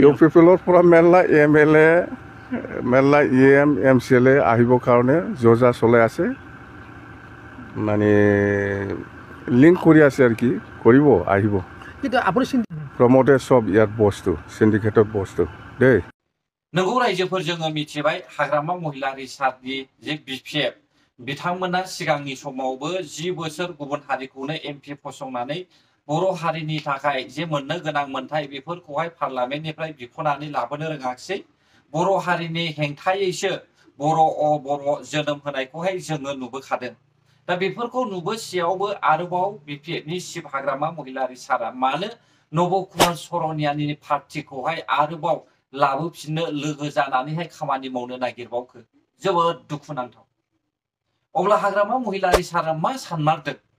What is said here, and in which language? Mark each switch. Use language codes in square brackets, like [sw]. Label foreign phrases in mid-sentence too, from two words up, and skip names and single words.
[as] UPPLৰ পৰা মেলা MLA মেলা EM MCLA আহিবৰ কাৰণে যোজা চলাই আছে মানে লিংক কৰি আছে আৰু কি কৰিব আহিব কিন্তু আপুনি প্ৰমোটে সব ইয়াত বস্তু সিন্ডিকেটত বস্তু দেই [brx] नंगौ रायजोफोर जोङो मिथिबाय हाग्रामा महिलारि सारनि जे BPF बिथांमोना सिगांनि समावबो 10 बोसोर गुबुन हारिखौनो MP फसंनानै बर' हारिनि थाखाय जे मोननो गोनां मोनथाय बेफोरखौहाय पार्लामेन्टनिफ्राय बिख'नानै लाबोनो रोङाखिसै बर' हारिनि हेंथायैसो बर' जोनोम होनायखौहाय जोङो नुबोखादों दा बेफोरखौ नुबोसेयावबो आरोबाव BPFनि शिब हाग्रामा महिलारि सारा मानो नब कुमार सरनियानि पार्टिखौहाय आरोबाव लाबोफिननो लोगो जानानैहाय खामानि मावनो नागिरबावखो जोबोद दुखुनांथाव अब्ला हाग्रामा महिलारि सारा मा सानमारदों